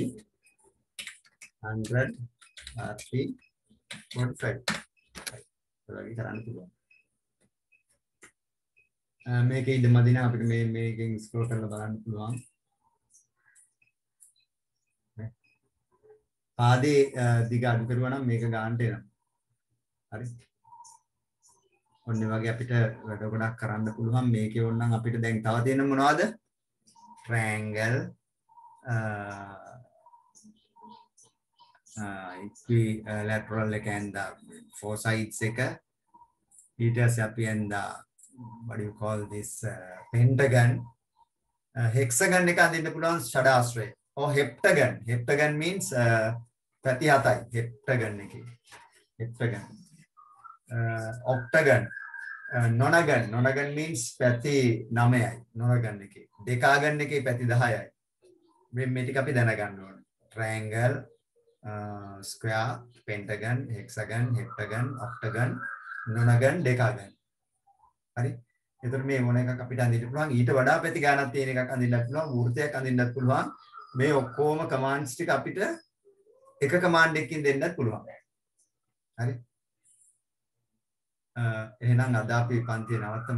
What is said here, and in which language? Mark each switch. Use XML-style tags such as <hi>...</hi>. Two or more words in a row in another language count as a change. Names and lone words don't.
<si>100 RT 45 ඔයගොල්ලෝ කරන්න පුළුවන් මේකේ ඉඳ මදි නම් අපිට මේකෙන් ස්ක්‍රෝල් කරලා බලන්න පුළුවන් පාදේ දිග අඩු කරුවා නම් මේක ගන්නට එනවා. හරි. ඔන්න වගේ අපිට වැඩ ගොඩක් කරන්න පුළුවන් මේකේ ඕනනම් අපිට දැන් තව තියෙන මොනවද?</si> <en>triangle equilateral එක and four sides එක</en> <si>ඊට පස්සේ අපි</si> <en>and what do you call this pentagon hexagon</en> <si>එක අඳින්න පුළුවන් ෂඩාශ්‍රය.</si> <en>or heptagon. Heptagon means</en> <si>පැති 7යි.</si> <en>heptagon එකේ. heptagon. octagon. nonagon. Nonagon means</en> <si>පැති 9යි. nonagon එකේ. decagon එකේ පැති 10යි. මේ ටික අපි දැනගන්න ඕනේ.</si> <en>triangle, square, pentagon, hexagon, heptagon, octagon, nonagon, decagon.</en> <si>හරි. එතකොට මේ මොන එකක් අපිට අඳින්න පුළුවන් ඊට වඩා පැති ගානක් තියෙන එකක් අඳින්නත් පුළුවන් වෘත්තයක් අඳින්නත් පුළුවන් මේ ඔක්කොම කමාන්ඩ්ස් ටික අපිට එක කමාන්ඩ් එකකින් දෙන්නත් පුළුවන්. හරි. එහෙනම් අද අපි පන්තිය නවත්තමු.</si>